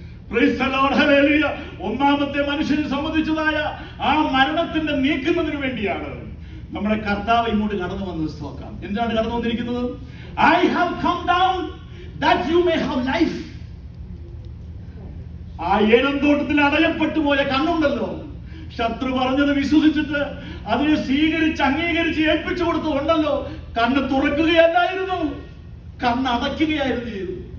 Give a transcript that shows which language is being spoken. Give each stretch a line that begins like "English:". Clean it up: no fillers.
English: praise the Lord,
Malayalam: hallelujah. ഒന്നാമത്തെ മനുഷ്യനെ സംബന്ധിച്ചതായ ആ മരണത്തിന്റെ നീക്കുന്നതിന് വേണ്ടിയാണ് നമ്മുടെ കർത്താവ് ഇങ്ങോട്ട് കടന്നു വന്നത്. സ്തോത്രം. എന്താണ് കടന്നു വന്നിരിക്കുന്നത്?
English: I have come down that you may have life.
Malayalam: ആ ഏദൻ തോട്ടത്തിൽ അടയപ്പെട്ടു പോയ കണ്ണുണ്ടല്ലോ, ശത്രു പറഞ്ഞത് വിശ്വസിച്ചിട്ട് അതിനെ സ്വീകരിച്ച് അംഗീകരിച്ച് ഏൽപ്പിച്ചു കൊടുത്തുകൊണ്ടല്ലോ, കണ്ണ് തുറക്കുകയല്ലായിരുന്നു, കണ്ണടയ്ക്കുകയായിരുന്നു ചെയ്തു.